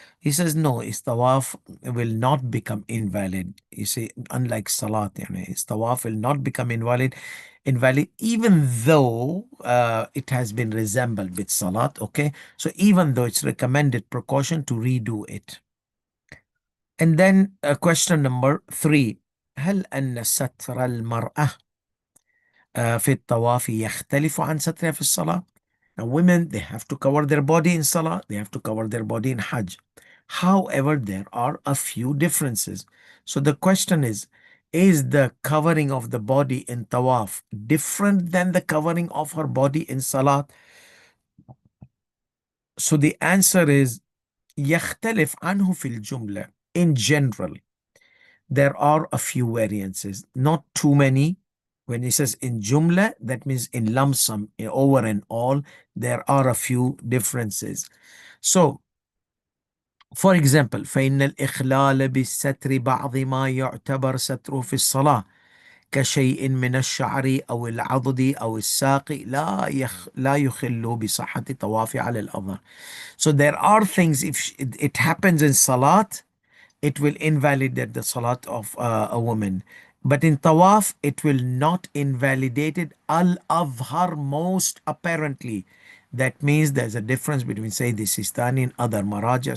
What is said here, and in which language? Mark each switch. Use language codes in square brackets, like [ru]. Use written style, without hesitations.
[en] He says no, his tawaf will not become invalid. You see, unlike salat, his tawaf will not become invalid even though it has been resembled with salat. Okay, so even though it's recommended precaution to redo it. And then question number 3: [ar] هل أن ستر المرأة في الطواف يختلف عن سترها في الصلاة? [en] Now women, they have to cover their body in Salah, they have to cover their body in Hajj. However, there are a few differences. So the question is the covering of the body in Tawaf different than the covering of her body in Salah? So the answer is [ar] يختلف عنه في الجملة. [en] In general, there are a few variances, not too many. When he says in jumla, that means in lump sum, over and all, there are a few differences. So, for example, [ar] فإن الإخلال بالستر بعض ما يعتبر ستره في الصلاة كشيء من الشعر أو العضد أو الساق لا يخل بصحة طواف على الأظهر. [en] So there are things, if it happens in Salat, it will invalidate the salat of a woman. But in tawaf, it will not invalidate it. Al-Azhar, most apparently. That means there's a difference between Sayyidi Sistani and other maraja.